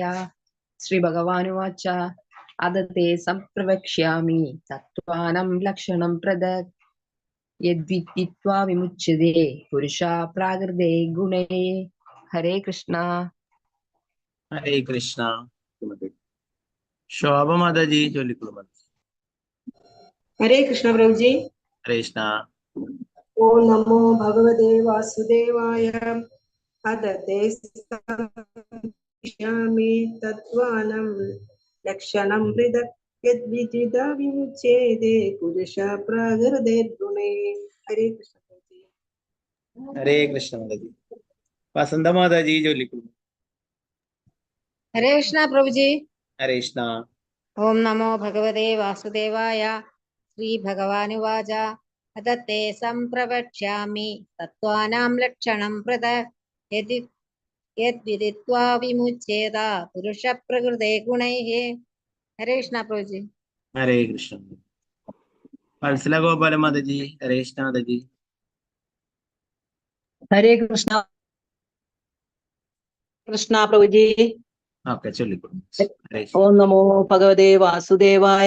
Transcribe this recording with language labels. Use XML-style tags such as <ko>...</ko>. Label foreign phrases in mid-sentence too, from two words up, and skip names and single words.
<sa>ശ്രീ ഭഗവാനുവാച അദതേ സംപ്രവക്ഷ്യാമി തത്വാനം ലക്ഷണം പൃഥക് യദ്വിദിത്വാ വിമുച്യതേ പുരുഷാ പ്രാകൃതേ ഗുണേ.</sa> <ml>ഹരേ കൃഷ്ണ. ഹരേ കൃഷ്ണ. ശോഭ മാതാജി ചൊല്ലിക്കൊള്ളൂ.</ml> <hi>हरे कृष्ण प्रभु जी।</hi> <ml>ഹരേ കൃഷ്ണ.</ml> <sa>ओम नमो भगवते वासुदेवाय अदते संप्रवक्ष्यामि तत्त्वानं लक्षणं पृथक् यद्विदित्वा विमुच्यते पुरुषः प्राकृते गुणे।</sa> <hi>हरे कृष्ण प्रभु जी।</hi> <ml>ഹരേ കൃഷ്ണ മാതാജി. വസന്ത മാതാജി ചൊല്ലിക്കൊള്ളൂ.</ml> <hi>हरे कृष्ण प्रभु जी।</hi> <ml>ഹരേ കൃഷ്ണ.</ml> <sa>ओम नमो भगवते वासुदेवाय श्री भगवानुवाच अदते संप्रवक्ष्यामि तत्त्वानां लक्षणं पृथक् यद्विदित्वा विमुच्येत पुरुषः प्रकृते गुणैः।</sa> <hi>हरे कृष्ण प्रभु जी।</hi> <ml>ഹരേ കൃഷ്ണ. വത്സല ഗോപാല മാതാജി. ഹരേ കൃഷ്ണ മാതാജി. ഹരേ കൃഷ്ണ. കൃഷ്ണ പ്രഭുജി. ഓക്കെ, ചൊല്ലിക്കൊള്ളൂ. ഹരേ കൃഷ്ണ.</ml> <sa>ഓം നമോ ഭഗവതേ വാസുദേവായ.</sa>